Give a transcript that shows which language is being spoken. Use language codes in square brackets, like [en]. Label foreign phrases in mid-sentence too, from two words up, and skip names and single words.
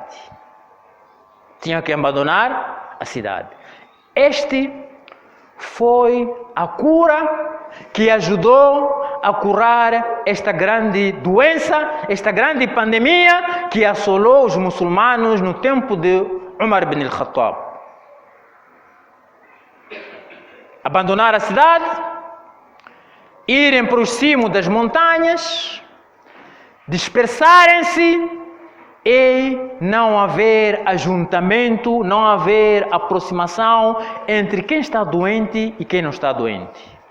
[pt] Tinham que abandonar a cidade. Este foi a cura que ajudou a curar esta grande doença, esta grande pandemia que assolou os muçulmanos no tempo de Umar ibn al-Khattab. Abandonar a cidade, irem para os cimos das montanhas, dispersarem-se e não haver ajuntamento, não haver aproximação entre quem está doente e quem não está doente.